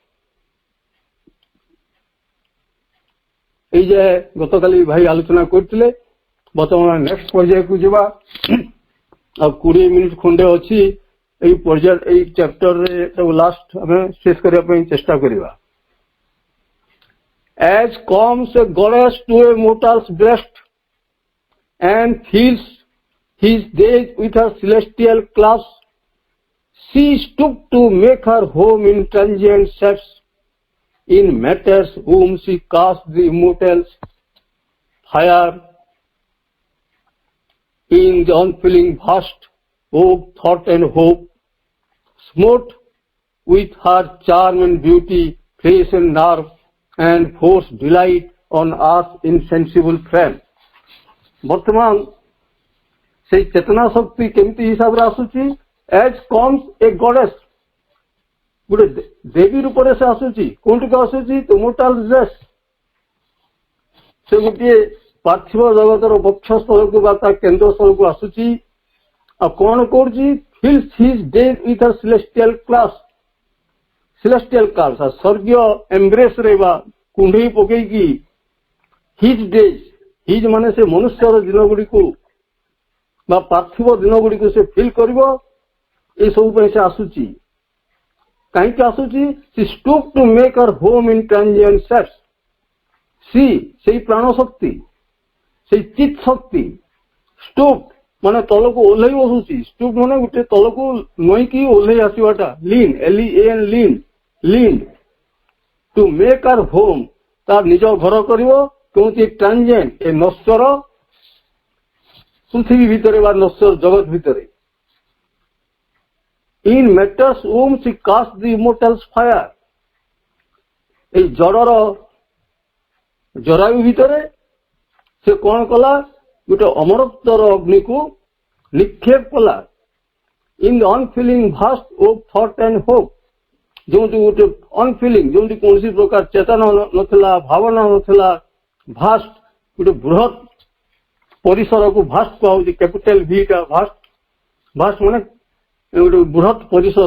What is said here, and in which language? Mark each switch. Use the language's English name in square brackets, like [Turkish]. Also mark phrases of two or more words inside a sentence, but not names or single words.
[Odia] ଏଇ ଯେ ଗତକାଲି ଭାଇ ଆଲୋଚନା କରିଥିଲେ ବର୍ତ୍ତମାନ ନେକ୍ସଟ ପର୍ଯ୍ୟାୟକୁ ଯିବା ଆଉ 20 ମିନିଟ୍ ଖଣ୍ଡେ ଅଛି ଏଇ ପର୍ଯ୍ୟାୟ ଏଇ ଚ୍ୟାପ୍ଟରରେ ତାକୁ ଲାଷ୍ଟ ଆମେ ଶେଷ କରିବା ପାଇଁ ଚେଷ୍ଟା କରିବା [English] as comes a goddess to a mortal's breast and fills his days with her celestial clasp, she stooped to make her home in transient sets in matters whom she cast the immortals higher in the unfailing vast of thought and hope, smote with her charm and beauty, face and nerve, and force delight on earth's insensible frame. [Odia] ବର୍ତ୍ତମାନ ସେଇ ଚେତନା ଶକ୍ତି କେମିତି ହିସାବରେ ଆସୁଛି [English] as comes a goddess [Odia] ଗୋଟେ ଦେବୀ ରୂପରେ ସେ ଆସୁଛି କୋଉଠିକୁ ଆସୁଛି [English] immortal race [Odia] ସେ ଗୋଟିଏ ପାର୍ଥିବ ଜଗତର ବକ୍ଷସ୍ଥଳକୁ ବା ତା କେନ୍ଦ୍ରସ୍ଥଳକୁ ଆସୁଛି ଆଉ କଣ କରୁଛି [English] fills his days with her celestial clasp [Odia] ସ୍ୱର୍ଗୀୟ ଏମ୍ବ୍ରେସ ରେ ବା କୁଣ୍ଢେଇ ପକେଇକି ହିଜ୍ ମାନେ ସେ ମନୁଷ୍ୟର ଦିନ ଗୁଡିକୁ ବା ପାର୍ଥିବ ଦିନ ଗୁଡିକୁ ସେ ଫିଲ୍ କରିବ ଏସବୁ ପାଇଁ ସେ ଆସୁଛି କାହିଁକି ଆସୁଛି [English] she stooped to make her home in transient sets [Odia] ସେଇ ପ୍ରାଣ ଶକ୍ତି ସେଇ ଚିତ୍ ଶକ୍ତି stooped ମାନେ ତଳକୁ ଓହ୍ଲେଇ ବସୁଛି stooped ମାନେ ଗୋଟେ ତଳକୁ ନଇଁକି ଓହ୍ଲେଇ ଆସିବାଟା [English] lean LEAN lean leaned to make her home, [Odia] ତାର ନିଜ ଘର କରିବ କେଉଁଠି ଟ୍ରାଞ୍ଜେଣ୍ଟ, ଏ ନଶ୍ୱର ପୃଥିବୀ ଭିତରେ ବା ନଶ୍ୱର ଜଗତ ଭିତରେ। [English] in matters whom she cast the immortals fire, [Odia] ଏଇ ଜଡର ଜରାୟୁ ଭିତରେ ସେ କଣ କଲା, ଗୋଟେ ଅମରତ୍ୱର ଅଗ୍ନିକୁ ନିକ୍ଷେପ କଲା। [English] in the unfeeling vast of thought and hope, [Odia] ଯୋଉଠି ଗୋଟେ ଅନଫିଲିଂ, ଯୋଉଠି କୌଣସି ପ୍ରକାର ଚେତନା ନଥିଲା, ଭାବନା ନଥିଲା, ଭାଷ୍ଟ ଗୋଟେ ବୃହତ ପରିସରକୁ ଭାଷ୍ଟ କୁହାଯାଉଛି, [English] capital V [Odia] ଟା ଭାଷ୍ଟ, ଭାଷ୍ଟ ମାନେ ଗୋଟେ ବୃହତ ପରିସର।